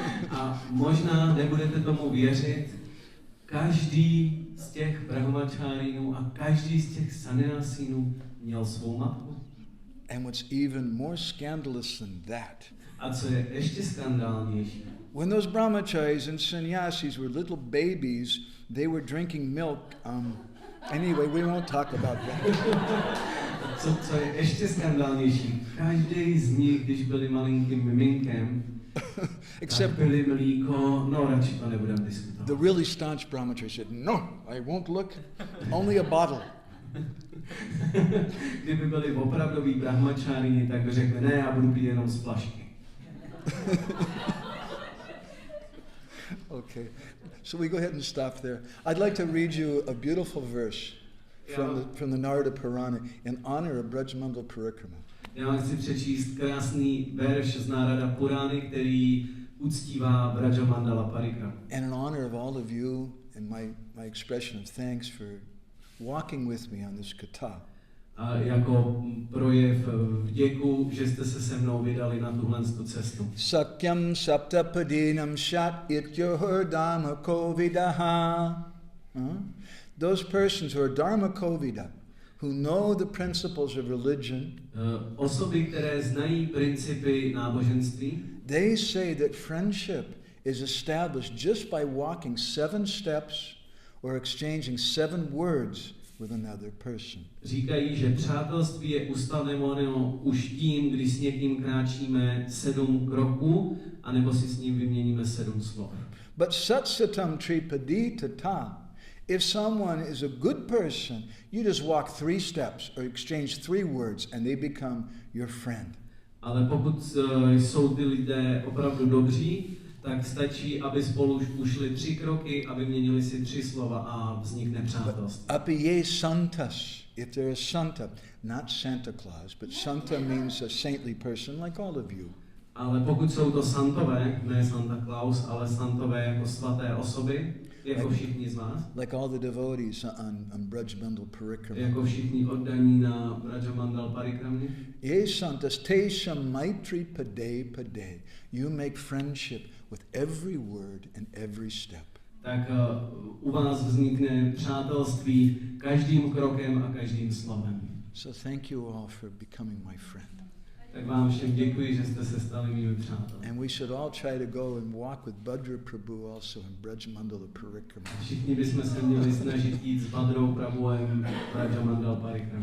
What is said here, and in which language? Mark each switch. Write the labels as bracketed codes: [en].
[cs] A možná nebudete tomu věřit, každý z těch brahmačárínů a každý z těch sannyasínů měl svou matku. [en] And what's even more scandalous than that, [cs] a co je ještě skandálnější, [en] when those brahmacharis and sannyasis were little babies, they were drinking milk. Anyway, we won't talk about that. [cs] Co je ještě skandálnější, každý z nich, když byli malinkým miminkem, [en] Except [cs] tak pili mlíko, no radši to nebudeme diskutovat. [en] The really staunch brahmachari said, no, I won't look, only a bottle. [cs] Kdyby byli opravdoví brahmačárini, tak by řekli, ne, já budu pít jenom z flašky. [en] Okay, so we go ahead and stop there. I'd like to read you a beautiful verse from the Narada Purana in honor of Brajmandal Parikrama. [cs] Já vám chci přečíst krásný verš z Narada Purány, který uctívá Brajamandala Parikrama. [en] And in honor of all of you and my expression of thanks for walking with me on this katha. [cs] A jako projev vděku, že jste se se mnou vydali na tuhle cestu. [sa] Sakyam saptapadinam shat ityohur dharma kovidaha. [en] Those persons who are dharma kovida, who know the principles of religion, [cs] osoby, které znají principy náboženství, [en] they say that friendship is established just by walking 7 steps or exchanging 7 words with another person. [cs] Říkají, že přátelství je ustanoveno už tím, když s někým kráčíme 7 kroků, anebo si s ním vyměníme 7 slov. [sa] But satsatam tripaditata. [en] If someone is a good person, you just walk 3 steps or exchange 3 words and they become your friend. [cs] Ale pokud jsou ty lidé opravdu dobří, tak stačí, aby spolu ušli 3 kroky a vyměnili si 3 slova a vznikne přátelství. [sa] Apiye santas, [en] if they're a santa, not Santa Claus, but santa means a saintly person like all of you. [cs] Ale pokud jsou to santové, ne Santa Claus, ale santové jako svaté osoby, jako všichni z vás, [en] like all the devotees on Brajmandal Parikrama, [cs] jako všichni oddaní na Brajamandal Parikramě, [sa] ye santas tesham maitri pade pade. [en] You make friendship with every word and every step. [cs] Tak u vás vznikne přátelství každým krokem a každým slovem. [en] So thank you all for becoming my friend. [cs] Tak vám všem děkuji, že jste se stali mými přáteli. [en] And we should all try to go and walk with Bhadra Prabhu also in Brajamandala Parikrama. [cs] Všichni bychom se měli snažit jít s Badrou Prabhuem Brajamandal Parikrama.